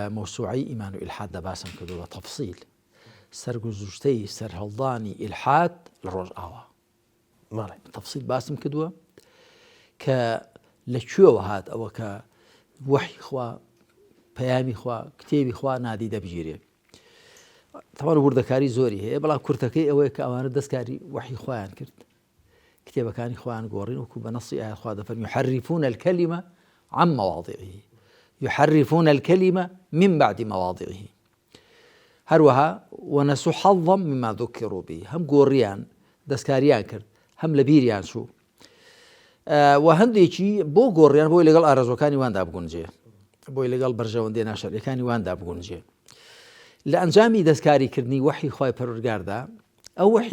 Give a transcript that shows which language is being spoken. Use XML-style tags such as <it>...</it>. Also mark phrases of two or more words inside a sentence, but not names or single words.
<ckb>مۆسوعی ئیمان و ئیلحاد دەباسم کردووە تەفسیل سەرگوزشتەی سەرهەڵدانی ئیلحاد لە ڕۆژ ئاوا تەفسیل باسم کردووە کە لەکوێوە هات ئەوە کە وەحی خوا پەیامی خوا کتێبی خوا نادی دەبژێرێ تەواو وردەکاری زۆری هەیە بەڵام کورتەکەی ئەوەیە کە ئەوانە دەستکاری وەحی خۆیان کرد کتێبەکانی خۆیان گۆڕین وەکو بە نەسی ئایا خوا دەفەرمی</ckb> <ar>يحرفون الكلمة عن مواضعه يحرفون الكلمة من بعد مواضعه</ar> <ckb>هەروەها</ckb> <ar>ونسوا حظا مما ذكروا به</ar> <ckb>هەم گۆڕیان دەستکاریان کرد هەم لە بیریان چوو و هەندێکی بۆ گۆڕیان بۆی لەگەڵ ئارەزوەکانی واندا بگونجێ بۆی لەگەڵ بەرژەوەندێ ناشەریەکانی واندا بگونجێ لە ئەنجامی دەستکاریکردنی وەحی خوای پەروەردگاردا ئەو وەحی</ckb>